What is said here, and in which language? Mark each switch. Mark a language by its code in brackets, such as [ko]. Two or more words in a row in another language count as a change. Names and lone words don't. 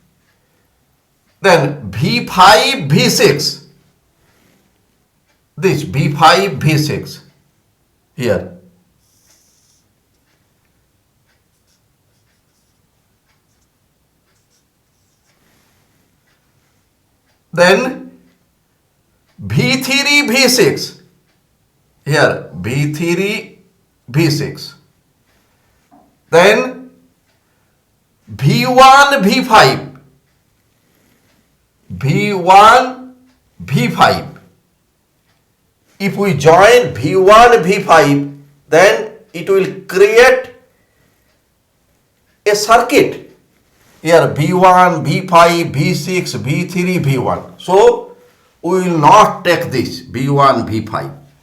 [en] Then V5, V6. This V5, V6 here. Then V3, V6 here, V3, V6. Then V1, V5, V1, V5. If we join V1, V5, then it will create a circuit. Here V1, V5, V6, V3, V1. So we will not take this V1, V5.